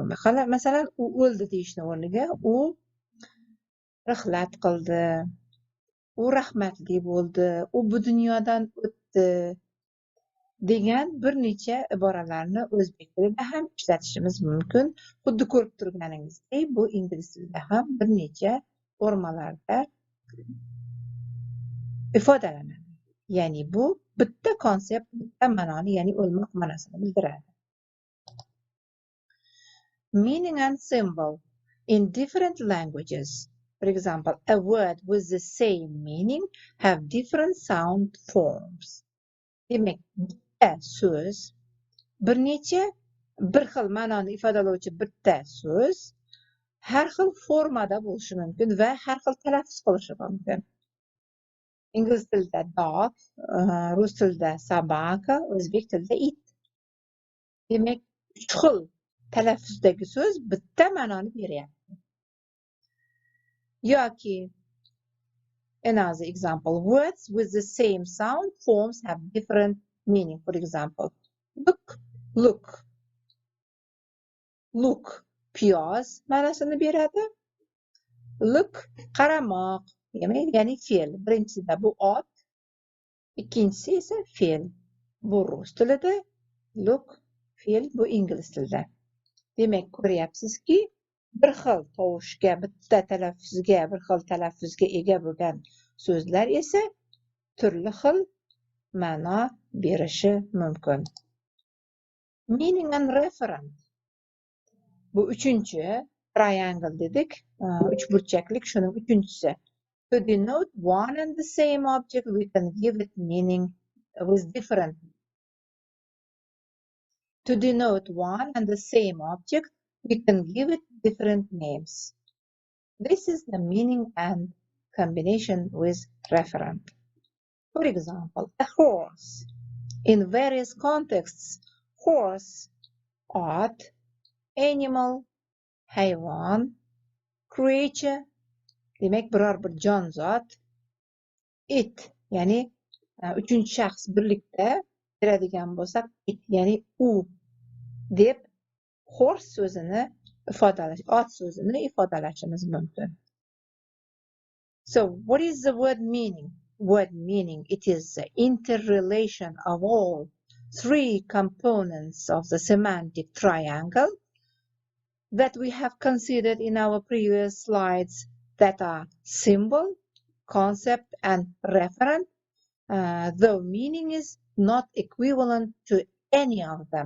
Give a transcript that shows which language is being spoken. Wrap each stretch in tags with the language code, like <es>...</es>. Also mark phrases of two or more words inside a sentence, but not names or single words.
<uz>Masalan, u o'ldi deyishni o'rniga u rihlat qildi, u rahmatli bo'ldi, u bu dunyodan o'tdi degan bir necha iboralarni o'zbek tilida ham ishlatishimiz mumkin. Xuddi ko'rib turganingizdek, bu ingliz tilida ham bir necha formalarda ifodalanadi. Ya'ni bu bitta konsept, bitta ma'noni, ya'ni o'lmoq ma'nosini bildiradi.</uz> <en>Meaning and symbol in different languages. For example, a word with the same meaning have different sound forms.</en> <uz>Demak, bitta so'z bir xil ma'noni ifodalovchi bitta so'z har xil formada bo'lishi mumkin va har xil talaffuz qilishi mumkin. Ingliz tilida dog, rus tilida собака, o'zbek tilida it. Demak, 3 xil talaffuzdagi so'z bitta ma'noni beryapti.</uz> <en>Yoki another example, words with the same sound forms have different meaning. For example,</en> <uz>look, look piyoz ma'nosini beradi. Look qaramoq, ya'ni fe'l. Birinchisi bu ot, ikkinchisi esa fe'l. Bu rus tilida, look fe'l, bu ingliz tilida. Demak, ko'ryapsizki, bir xil tovushga, bitta talaffuzga, bir xil talaffuzga ega bo'lgan so'zlar esa turli xil ma'no berishi mumkin.</uz> <en>Meaning and referent.</en> <uz>Bu uchinchi triangle dedik, uchburchaklik, shuning uchinchisi.</uz> <en>To denote one and the same object, we can give it meaning with different. To denote one and the same object, we can give it different names. This is the meaning and combination with referent. For example, a horse. In various contexts, horse, ot, animal,</en> <uz>hayvon, creature, demak biror bir jonzot, it, ya'ni uchinchi shaxs birlikda beradigan bo'lsak, it, ya'ni u deb horse so'zini ifodalash, ot so'zini ifodalashimiz mumkin.</uz> <en>So, what is the word meaning? Word meaning, it is the interrelation of all three components of the semantic triangle that we have considered in our previous slides, that are symbol, concept, and referent, though meaning is not equivalent to any of them.</en>